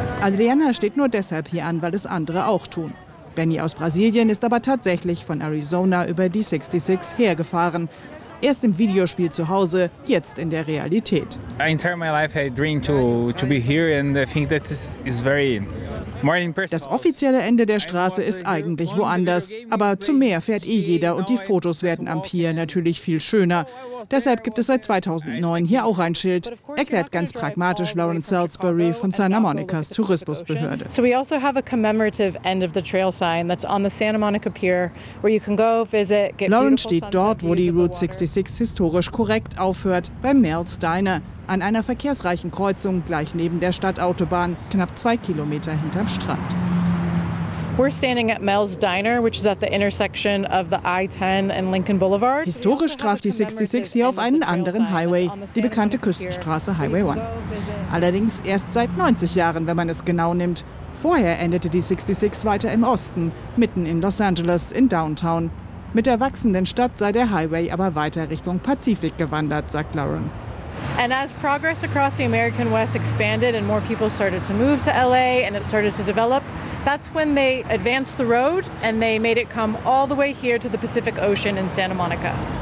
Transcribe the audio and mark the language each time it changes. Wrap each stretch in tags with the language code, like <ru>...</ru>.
<de>Adriana steht nur deshalb hier an, weil es andere auch tun. Benny aus Brasilien ist aber tatsächlich von Arizona über die 66 hergefahren. Erst im Videospiel zu Hause, jetzt in der Realität.</de> <en>My entire life I dream to be here and I think that is very</en> <de>Das offizielle Ende der Straße ist eigentlich woanders. Aber zum Meer fährt eh jeder und die Fotos werden am Pier natürlich viel schöner. Deshalb gibt es seit 2009 hier auch ein Schild, erklärt ganz pragmatisch Lauren Salisbury von Santa Monicas Tourismusbehörde.</de> <en>So we also have a commemorative end of the trail sign that's on the Santa Monica Pier, where you can go visit, get beautiful</en> <de>Lauren steht dort, wo die Route 66 historisch korrekt aufhört, beim Merl's Diner, an einer verkehrsreichen Kreuzung gleich neben der Stadtautobahn, knapp 2 Kilometer hinterm Strand.</de> <en>We're standing at Mel's Diner, which is at the intersection of the I-10 and Lincoln Boulevard.</en> <de>Historisch traf die 66 hier auf einen anderen Highway, die bekannte Küstenstraße Highway 1. Allerdings erst seit 90 Jahren, wenn man es genau nimmt. Vorher endete die 66 weiter im Osten, mitten in Los Angeles, in Downtown. Mit der wachsenden Stadt sei der Highway aber weiter Richtung Pazifik gewandert, sagt Lauren.</de> <en>And as progress across the American West expanded and more people started to move to LA and it started to develop, that's when they advanced the road and they made it come all the way here to the Pacific Ocean in Santa Monica.</en>